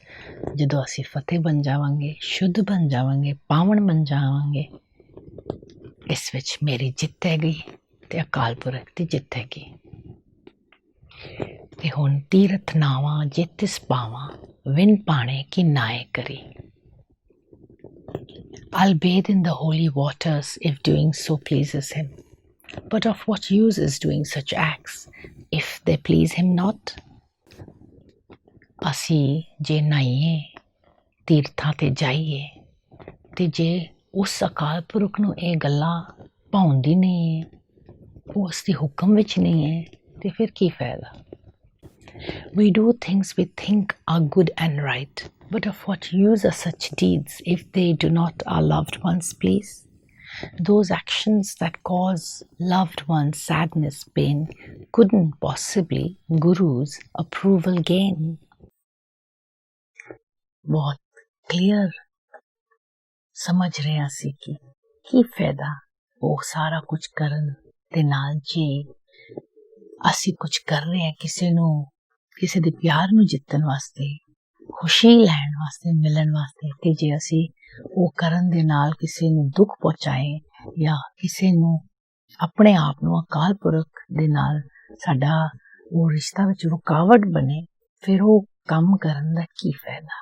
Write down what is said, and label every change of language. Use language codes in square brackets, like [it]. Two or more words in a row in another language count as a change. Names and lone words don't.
[pa] ਜਦੋਂ ਅਸੀਂ ਫਤਿਹ ਬਣ ਜਾਵਾਂਗੇ, ਸ਼ੁੱਧ ਬਣ ਜਾਵਾਂਗੇ, ਪਾਵਨ ਬਣ ਜਾਵਾਂਗੇ, ਇਸ ਵਿੱਚ ਮੇਰੀ ਜਿੱਤ ਹੈਗੀ ਤੇ ਅਕਾਲ ਪੁਰਖ ਦੀ ਜਿੱਤ ਹੈਗੀ। ਤੇ ਹੁਣ ਤੀਰਥ ਨਾਵਾਂ ਜੇ ਤਿਸ ਪਾਵਾਂ, ਵਿਨ ਪਾਣੇ ਕੀ ਨਾਏ ਕਰੀ। [en] I'll bathe in the holy waters if doing so pleases him. But of what use is doing such acts if they please him not? [pa] ਅਸੀਂ ਜੇ ਨਹਾਈਏ, ਤੀਰਥਾਂ ਤੇ ਜਾਈਏ ਤੇ ਜੇ ਉਸ ਅਕਾਲ ਪੁਰਖ ਨੂੰ ਇਹ ਗੱਲਾਂ ਭਾਉਂਦੀ ਨਹੀਂ ਹੈ, ਉਹ ਉਸ ਦੇ ਹੁਕਮ ਵਿੱਚ ਨਹੀਂ ਹੈ, ਤੇ ਫਿਰ ਕੀ ਫਾਇਦਾ? [en] We do things we think are good and right, but of what use are such deeds if they do not our loved ones please? Those actions that cause loved ones sadness, pain, couldn't possibly Guru's approval gain. [pa] बहुत clear ਸਮਝ ਰਿਹਾ ਸੀ ਕਿ ਕੀ ਫਾਇਦਾ ਉਹ ਸਾਰਾ ਕੁਝ ਕਰਨ ਦੇ ਨਾਲ ਜੇ ਅਸੀਂ ਕੁਝ ਕਰ ਰਹੇ ਹਾਂ ਕਿਸੇ ਨੂੰ, ਕਿਸੇ ਦੇ ਪਿਆਰ ਨੂੰ ਜਿੱਤਣ ਵਾਸਤੇ, ਖੁਸ਼ੀ ਲੈਣ ਵਾਸਤੇ, ਮਿਲਣ ਵਾਸਤੇ, ਤੇ ਜੇ ਅਸੀਂ ਉਹ ਕਰਨ ਦੇ ਨਾਲ ਕਿਸੇ ਨੂੰ ਦੁੱਖ ਪਹੁੰਚਾਏ ਜਾਂ ਕਿਸੇ ਨੂੰ, ਆਪਣੇ ਆਪ ਨੂੰ ਅਕਾਲ ਪੁਰਖ ਦੇ ਨਾਲ ਸਾਡਾ ਉਹ ਰਿਸ਼ਤਾ ਵਿੱਚ ਰੁਕਾਵਟ ਬਣੇ, ਫਿਰ ਉਹ ਕੰਮ ਕਰਨ ਦਾ ਕੀ ਫਾਇਦਾ?